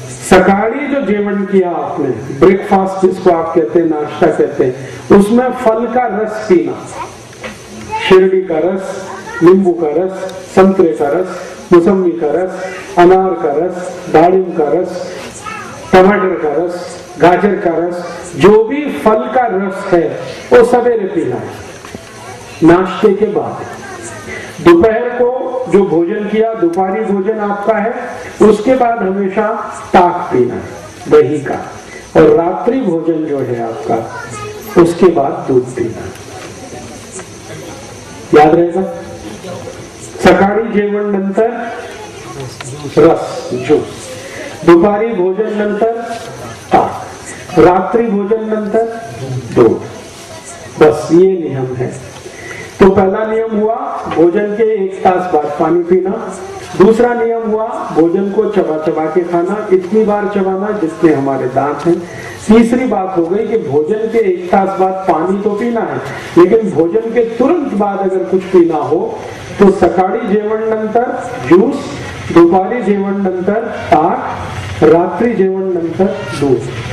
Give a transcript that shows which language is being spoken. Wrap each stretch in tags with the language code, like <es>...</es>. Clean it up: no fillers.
<hi>सकाळी जो जेवण किया आपने, ब्रेकफास्ट जिसको आप कहते हैं, नाश्ता कहते हैं, उसमें फल का रस पीना, शेरडी का रस, नींबू का रस, संतरे का रस, मौसम्बी का रस, अनार का रस, दाड़िम का रस, टमाटर का रस, गाजर का रस, जो भी फल का रस है वो सवेरे पीना है, नाश्ते के बाद। दोपहर को जो भोजन किया, दोपहरी भोजन आपका है, उसके बाद हमेशा ताक पीना है दही का, और रात्रि भोजन जो है आपका, उसके बाद दूध पीना। याद रहेगा?</hi> <mr>सकाळी जेवण नंतर रस, ज्यूस, दुपारी भोजन नंतर ताक, रात्रि भोजन नंतर दूध।</mr> <hi>बस ये नियम है। तो पहला नियम हुआ भोजन के 1 तास बाद पानी पीना। दूसरा नियम हुआ भोजन को चबा चबा के खाना, इतनी बार चबाना जितने हमारे दांत हैं। तीसरी बात हो गई कि भोजन के 1 तास बाद पानी तो पीना है, लेकिन भोजन के तुरंत बाद अगर कुछ पीना हो तो</hi> <mr>सकाळी जेवण नंतर ज्यूस, दुपारी जेवण नंतर ताक, रात्रि जेवण नंतर दूध।</mr>